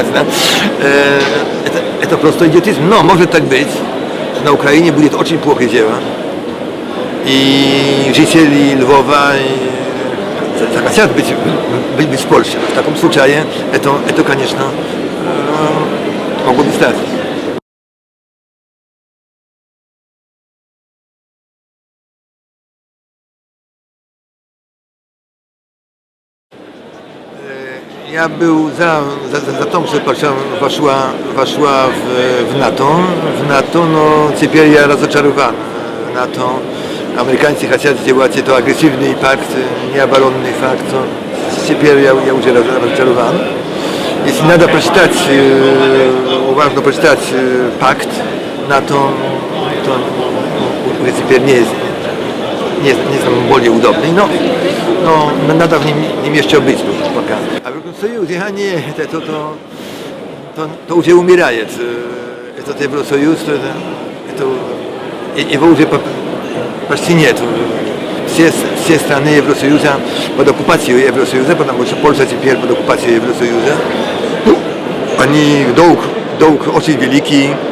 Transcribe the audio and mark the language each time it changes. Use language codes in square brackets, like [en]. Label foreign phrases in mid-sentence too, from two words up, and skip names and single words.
[ru] Да? Это просто идиотизм. Но может так быть, на Украине будет очень плохое дело. И жители Львова захотят быть в Польше. В таком случае это конечно, могло бы стать. [pl] Ja był za tym, że Polska weszła w NATO, no [ru] теперь я разочарован. НАТО, американцы хотят сделать это агрессивный пакт, не оборонный пакт. Теперь я уже разочарован. Если надо прочитать, важно прочитать пакт НАТО, то уже теперь не znam более удобный, но надо в ним еще быть пока. А Евросоюз, [pl] nie, to [ru] уже умирает. Этот Евросоюз, его уже почти нет. Все страны Евросоюза под оккупацией Евросоюза, потому что Польша теперь под оккупацией Евросоюза. Они долг очень великий.